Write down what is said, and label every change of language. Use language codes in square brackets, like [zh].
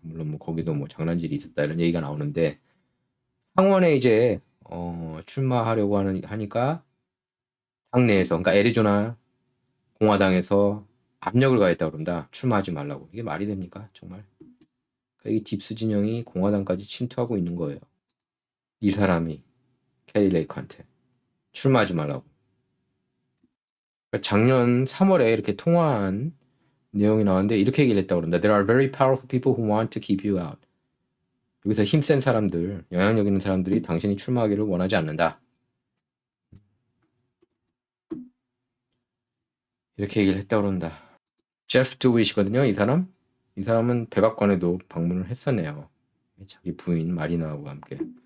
[ko] 물론 뭐 거기도 뭐 장난질이 있었다 이런 얘기가 나오는데 상원에 이제 출마하려고 하니까 당내에서 그러니까 애리조나 공화당에서 압력을 가했다 그런다. 출마하지 말라고. 이게 말이 됩니까? 정말. 그러니까 이 딥스 진영이 공화당까지 침투하고 있는 거예요. 이 사람이 캐리 레이크한테 출마하지 말라고. 그러니까 작년 3월에 이렇게 통화한 내용이 나왔는데 이렇게 얘기를 했다고 그런다. [en] There are very powerful people who want to keep you out. [ko] 여기서 힘센 사람들, 영향력 있는 사람들이 당신이 출마하기를 원하지 않는다. 이렇게 얘기를 했다고 그런다. 제프 드윗이거든요, 이 사람. 이 사람은 백악관에도 방문을 했었네요. 자기 부인 마리나하고 함께.